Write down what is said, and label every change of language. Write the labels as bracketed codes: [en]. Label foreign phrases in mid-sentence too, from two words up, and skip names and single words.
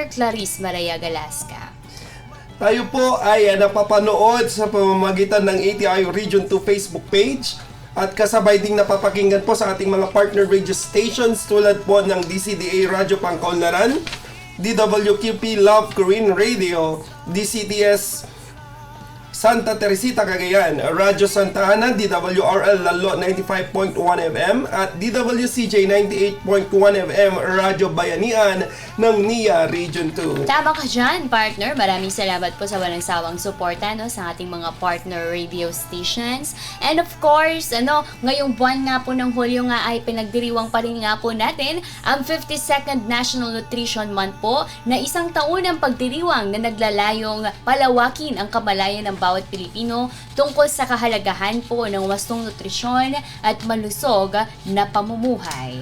[tl] Clarice Maria Galasca. Tayo po ay napapanood sa pamamagitan ng ATI Region 2 Facebook page at kasabay ding napapakinggan po sa ating mga [en] partner radio stations [tl] tulad po ng DCDA Radyo Pangkaunlaran, DWQP Love Korean Radio, DCTS Santa Teresita, Cagayan, Radyo Santa Ana, DWRL Lalo 95.1 FM at DWCJ 98.1 FM, Radyo Bayanian ng NIA Region 2. Tama ka dyan, partner. Maraming salamat po sa walang sawang suporta sa ating mga [en] partner radio stations. And of course, [tl] ngayong buwan nga po ng Hulyo nga ay pinagdiriwang pa rin nga po natin ang 52nd National Nutrition Month po na isang taon ng pagdiriwang na naglalayong palawakin ang kamalayan ng bawat Pilipino tungkol sa kahalagahan po ng wastong nutrisyon at malusog na pamumuhay.